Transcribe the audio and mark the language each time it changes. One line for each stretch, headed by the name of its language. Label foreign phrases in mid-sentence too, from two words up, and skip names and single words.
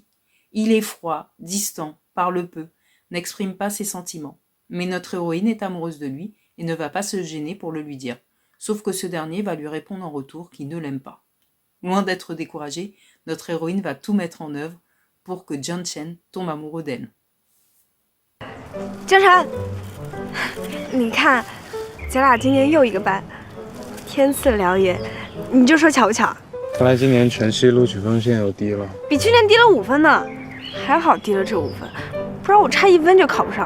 French: Il est froid, distant, parle peu, n'exprime pas ses sentiments, mais notre héroïne est amoureuse de lui et ne va pas se gêner pour le lui dire, sauf que ce dernier va lui répondre en retour qu'il ne l'aime pas. Loin d'être découragée, notre héroïne va tout mettre en œuvre pour que Jiang Chen tombe amoureux d'elle.
Chinese: 江晨，你看，咱俩今年又一个班， 天赐良言，你就说巧不巧？看来今年全系录取分线又低了，比去年低了5分呢，还好低了这5分，不然我差1分就考不上。